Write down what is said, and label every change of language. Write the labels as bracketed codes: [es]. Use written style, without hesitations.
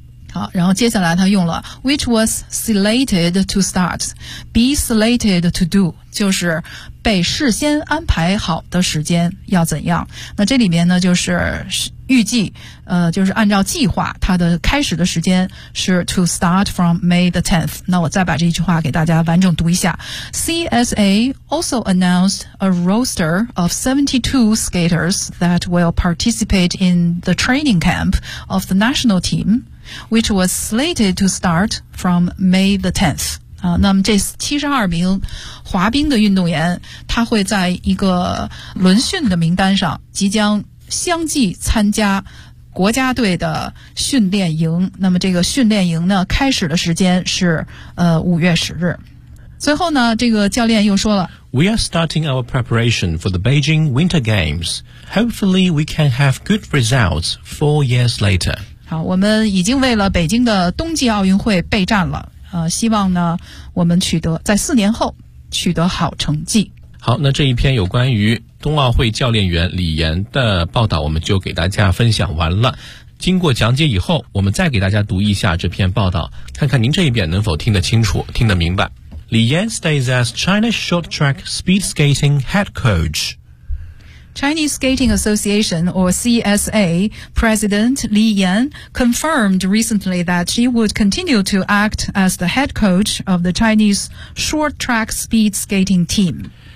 [zh] 好，然后接下来他用了 [en] which was slated to start, be slated to do, [zh] 就是被事先安排好的时间要怎样。那这里面呢就是预计就是按照计划它的开始的时间是 [en] to start from May the 10th。 [zh] 那我再把这一句话给大家完整读一下。 [en] CSA also announced a roster of 72 skaters that will participate in the training camp of the national team, which was slated to start from May the 10th。 [zh] 那么这72名滑冰的运动员，他会在一个轮训的名单上即将相继参加国家队的训练营。那么这个训练营呢开始的时间是5月10日。最后呢这个教练又说了， [en] We are starting our preparation for the Beijing Winter Games. Hopefully we can have good results 4 years later. [zh] 好，我们已经为了北京的冬季奥运会备战了，希望呢我们取得在4年后取得好成绩。好，那这一篇有关于冬奥会教练员李岩的报道我们就给大家分享完了。经过讲解以后，我们再给大家读一下这篇报道，看看您这一遍能否听得清楚听得明白。 [en] 李岩 stays as China Short Track Speed Skating Head Coach。 Chinese Skating Association, or CSA, President Li Yan confirmed recently that she would continue to act as the head coach of the Chinese short track speed skating team.